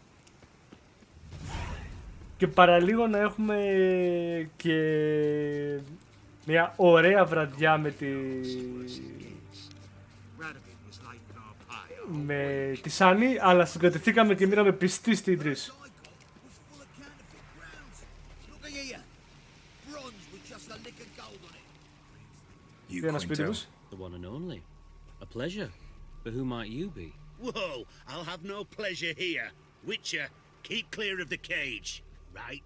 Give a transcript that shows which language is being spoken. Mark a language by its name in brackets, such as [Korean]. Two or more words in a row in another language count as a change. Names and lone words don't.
[Greek] Και παραλίγο να έχουμε και μια ωραία βραδιά με τη Σάνι, αλλά συγκρατηθήκαμε και μείναμε πιστοί στην Τρίς. [English] The one and only. A pleasure. But who might you be? Whoa, I'll have no pleasure here. Witcher, keep clear of the cage, right?